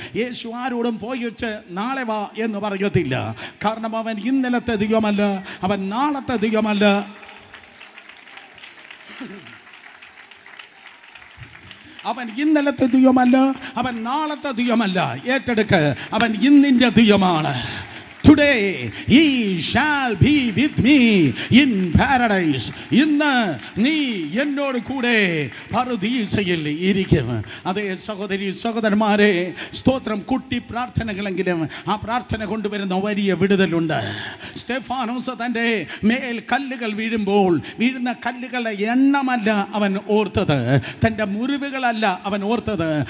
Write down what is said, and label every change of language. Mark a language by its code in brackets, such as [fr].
[ml] യേശു ആരോടും പോയി വെച്ച് നാളെ വാ എന്ന് പറയത്തില്ല. കാരണം അവൻ ഇന്നലത്തെ ദൈവമല്ല, അവൻ നാളത്തെ ദൈവമല്ല. അവൻ ഇന്നലത്തെ ദൈവമല്ല, അവൻ നാളത്തെ ദൈവമല്ല. ഏറ്റെടുക്ക്, അവൻ ഇന്നിൻ്റെ ദൈവമാണ്. [en] Today he shall be with me in paradise. [ml] ഇന്ന് നീ എന്നോട് കൂടെ പറുദീസയിൽ ഇരിക്കും. അതേ സഹോദരി സഹോദരന്മാരെ, സ്തോത്രം, കുട്ടി പ്രാർത്ഥനകളെങ്കിലും ആ പ്രാർത്ഥന കൊണ്ടുവരുന്ന വലിയ വിടുതലുണ്ട്. സ്തെഫാനോസ് തൻ്റെ മേൽ കല്ലുകൾ വീഴുമ്പോൾ വീഴുന്ന കല്ലുകളുടെ എണ്ണമല്ല അവൻ ഓർത്തത്, തൻ്റെ മുറിവുകളല്ല അവൻ ഓർത്തത്.